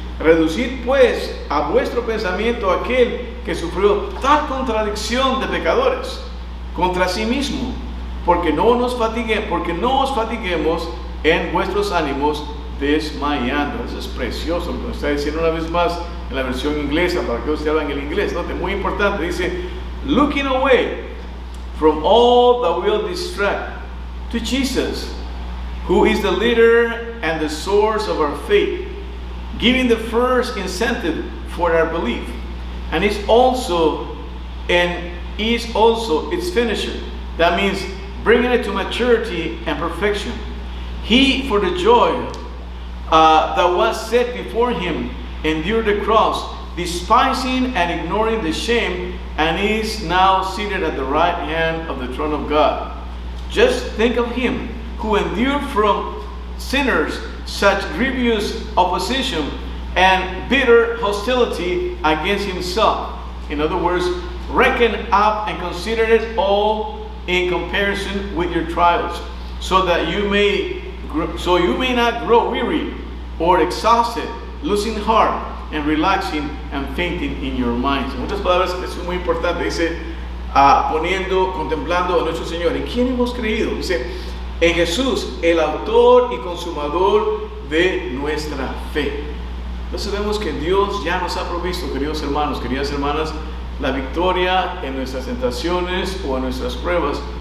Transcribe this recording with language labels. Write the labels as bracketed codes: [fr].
[es] Reducid pues a vuestro pensamiento aquel que sufrió tal contradicción de pecadores contra sí mismo, porque no os fatiguemos en vuestros ánimos desmayando. Eso es precioso lo que nos está diciendo una vez más en la versión inglesa, para que ustedes hablan el inglés, ¿no? Muy importante, dice: [en] looking away from all that will distract to Jesus, who is the leader and the source of our faith, giving the first incentive for our belief, and is also its finisher. That means bringing it to maturity and perfection. He, for the joy that was set before him, endured the cross, despising and ignoring the shame, and is now seated at the right hand of the throne of God. Just think of him who endured from sinners such grievous opposition and bitter hostility against himself. In other words, reckon up and consider it all in comparison with your trials, so you may not grow weary or exhausted, losing heart and relaxing and fainting in your minds. [es] En otras palabras, es muy importante. Dice, contemplando a nuestro Señor. ¿En quién hemos creído? Dice, en Jesús, el autor y consumador de nuestra fe. Entonces vemos que Dios ya nos ha provisto, queridos hermanos, queridas hermanas, la victoria en nuestras tentaciones o en nuestras pruebas.